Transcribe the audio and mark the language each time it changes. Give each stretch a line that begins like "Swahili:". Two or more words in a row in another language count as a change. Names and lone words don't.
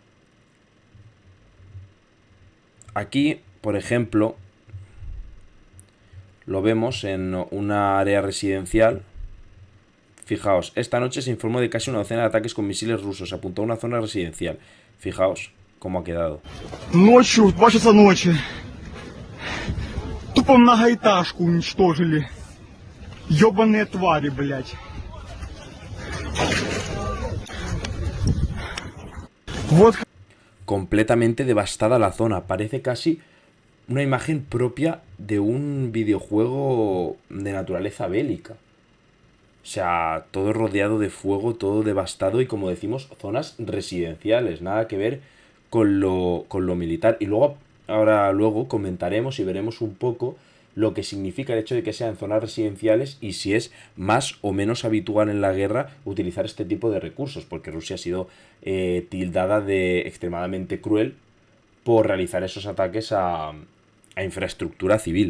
Spanish: Aquí, por ejemplo, lo vemos en una área residencial. Fijaos, esta noche se informó de casi una docena de ataques con misiles rusos. Apuntó a una zona residencial. Fijaos cómo ha quedado.
Russian: Ночью, в 2 часа ночи, тупо многоэтажку уничтожили. Ёбаные твари, блядь. Вот
Spanish: Completamente devastada la zona. Parece casi una imagen propia de un videojuego de naturaleza bélica. O sea, todo rodeado de fuego, todo devastado y, como decimos, zonas residenciales. Nada que ver con lo militar. Y luego, ahora luego comentaremos y veremos un poco lo que significa el hecho de que sean zonas residenciales y si es más o menos habitual en la guerra utilizar este tipo de recursos, porque Rusia ha sido tildada de extremadamente cruel por realizar esos ataques a infraestructura civil.